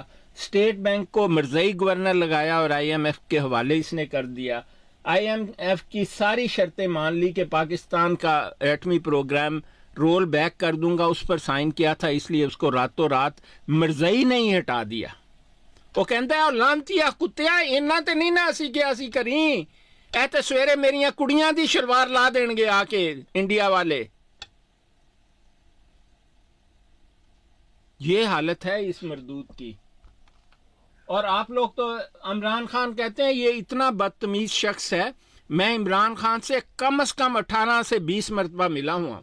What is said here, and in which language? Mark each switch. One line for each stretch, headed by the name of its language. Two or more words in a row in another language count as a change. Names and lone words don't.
Urdu: اسٹیٹ بینک کو مرزئی گورنر لگایا اور آئی ایم ایف کے حوالے اس نے کر دیا. آئی ایم ایف کی ساری شرطیں مان لی کہ پاکستان کا ایٹمی پروگرام
English: roll back
Urdu: کر دوں گا, اس پر سائن کیا تھا, اس لیے اس کو راتوں رات مرزئی نہیں ہٹا دیا. وہ کہتا ہے
Punjabi: لانتیا کتیا اینا تے نہیں نہ اسی کیا اسی کریں, اے تے سویرے میریاں کڑیاں دی شلوار لا دین گے آ کے انڈیا والے.
Urdu: یہ حالت ہے اس مردود کی. اور آپ لوگ تو عمران خان کہتے ہیں یہ اتنا بدتمیز شخص ہے. میں عمران خان سے کم از کم 18 سے 20 مرتبہ ملا ہوا.